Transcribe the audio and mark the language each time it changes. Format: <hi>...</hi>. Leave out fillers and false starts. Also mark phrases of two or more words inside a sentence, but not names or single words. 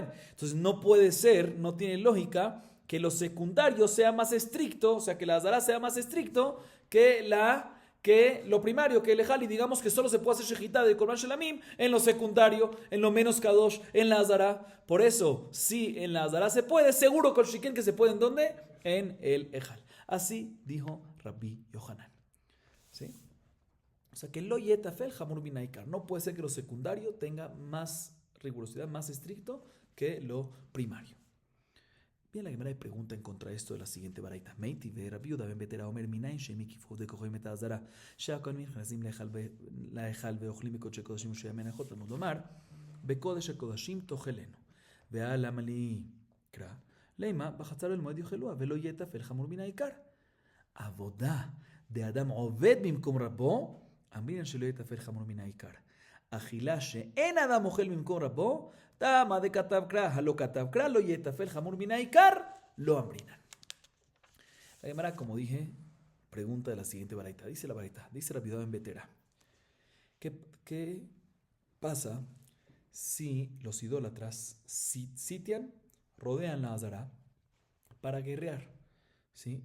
<es>Entonces no puede ser, no tiene lógica que lo secundario sea más estricto, o sea, que la Azara sea más estricto que lo primario, que el Ejal, y digamos que solo se puede hacer shejitá de Korban Shelamim en lo secundario, en lo menos Kadosh, en la Azara. Por eso, si en la Azara se puede, seguro con Shiken que se puede, ¿en dónde? En el Ejal. Así dijo Rabbi Yohanan. ¿Sí? O sea, que</es> <he>לא יטפל חמור מן העיקר.</he> <es>No puede ser que lo secundario tenga más rigurosidad, más estricto que lo primario. Bien, la Gemara pregunta en contra de esto de la siguiente baraita.</es> <he>מיתיבי ורבי יהודה בן בתירה אומר מניין שהקיפו דה כהנים את העזרה שהכהן נכנסים להיכל ואוכלים מקודשי קודשים ושימי הנחות תלמוד לומר בקודש הקודשים תאכלנו והלמה לי קרא לימה בחצר אל מועד יאכלוה ולא יהיה טפל חמור מן העיקר עבודה דאדם עובד במקום רבו אמרינן שלא יהיה טפל חמור מן העיקר אכילה שאין אדם אוכל במקום רבו</he> <arc>טעמא דכתב קרא הא לא כתב קרא לא יטפל חמור מן העיקר לא אמרינן.</arc> <es>La Gemara, como dije, pregunta de la siguiente baraita. Dice la baraita, dice Rabbi Yehuda ben Betera. ¿Qué pasa si los idólatras sitian, rodean la Azara para guerrear? ¿Sí?</es>